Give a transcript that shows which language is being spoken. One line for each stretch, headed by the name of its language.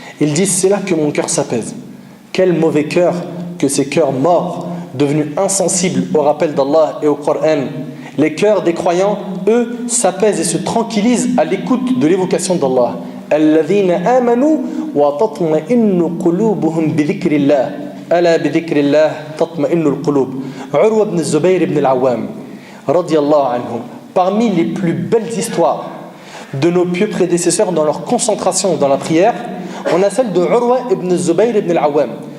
French: Ils disent: c'est là que mon cœur s'apaise. Quel mauvais cœur que ces cœurs morts, devenus insensibles au rappel d'Allah et au Coran. Les cœurs des croyants, eux, s'apaisent et se tranquillisent à l'écoute de l'évocation d'Allah.
Arabic: Alladhina amanu wa tatma'innu qulubuhum bi dhikrillah. ألا بذكر الله تطمئن القلوب. Urwa ibn Zubayr ibn al-Awwam radiyallahu anhu.
French: Parmi les plus belles histoires de nos pieux prédécesseurs dans leur concentration dans la prière, on a celle de Urwa ibn Zubayr ibn al-Awwam.